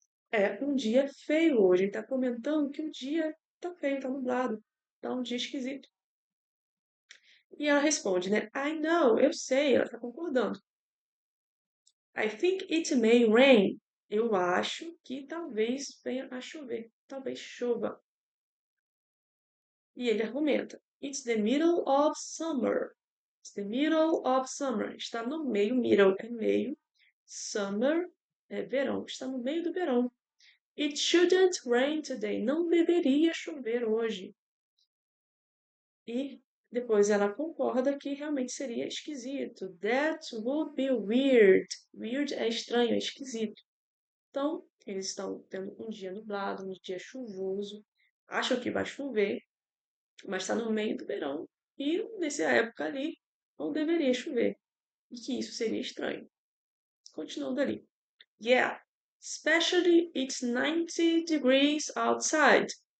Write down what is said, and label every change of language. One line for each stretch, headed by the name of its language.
Portuguese: É um dia feio hoje. Ele está comentando que o dia está feio, está nublado, está um dia esquisito. E ela responde, né?
English: I know,
Portuguese: eu sei, ela está concordando.
English: I think it may rain.
Portuguese: Eu acho que talvez venha a chover. Talvez chova. E ele argumenta.
English: It's the middle of summer. It's the middle of summer.
Portuguese: Está no meio, middle é meio. Summer é verão. Está no meio do verão.
English: It shouldn't rain today.
Portuguese: Não deveria chover hoje. E depois ela concorda que realmente seria esquisito.
English: That would be weird.
Portuguese: Weird é estranho, é esquisito. Então, eles estão tendo um dia nublado, um dia chuvoso. Acham que vai chover, mas está no meio do verão. E nessa época ali, não deveria chover. E que isso seria estranho. Continuando ali.
English: Yeah, especially it's 90 degrees outside.